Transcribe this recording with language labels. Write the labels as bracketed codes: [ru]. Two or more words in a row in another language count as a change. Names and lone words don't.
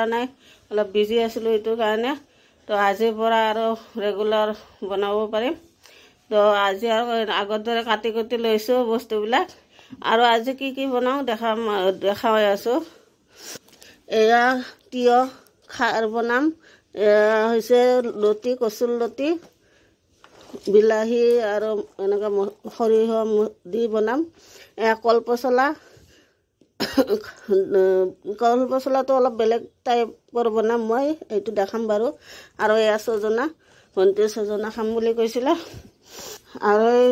[as] নাই অলপ বিজি আছিলোঁ ইটুৰ কাৰণে তো আজিৰ পৰা আৰু ৰেগুলাৰ বনাব পাৰিম তো আজি আগৰ দৰে কাটি কুটি লৈছোঁ বস্তুবিলাক আৰু আজি কি বনাও দেখুৱাই আছোঁ এয়া তিয় খাৰ বনাম এয়া হৈছে লতি কচুৰ লতি বিলাহী আৰু এনেকা সৰিয়হ দি বনাম কলপচলাটো অলপ বেলেগ টাইপৰ বনাম মই এইটো দেখাম বাৰু আৰু এয়া সজনা ভণ্টি সজনা খাম বুলি কৈছিলে আৰু